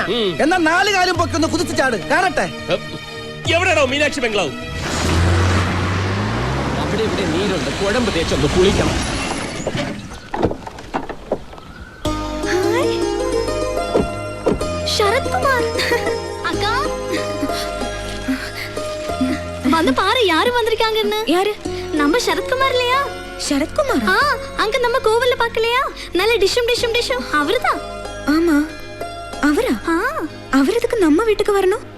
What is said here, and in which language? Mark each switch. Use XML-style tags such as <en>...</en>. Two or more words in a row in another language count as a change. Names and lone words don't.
<ml>എന്നാ 4 കാലും പൊക്കൊന്ന് കുതിച്ചു ചാട് കാണട്ടെ. എവിടെയാണോ മീനാക്ഷി ബംഗ്ലാവ്? അവിടെ ഇവിടെ നീരുണ്ട്. കുഴമ്പ് തേച്ചൊന്ന് കുളിക്കണം.</ml> <ta>ശരത് കുമാർ அக்கா வந்து பாரு யாரு வந்திருக்காங்கன்னு. யாரு? நம்ம சரத்குமார் இல்லையா? சரத்குமார்? அங்க நம்ம கோவில்ல பார்க்கலையா? நல்ல டிஷும் அவர்தான். ஆமா, அவரா? அவர் எதுக்கு நம்ம வீட்டுக்கு வரணும்?</ta>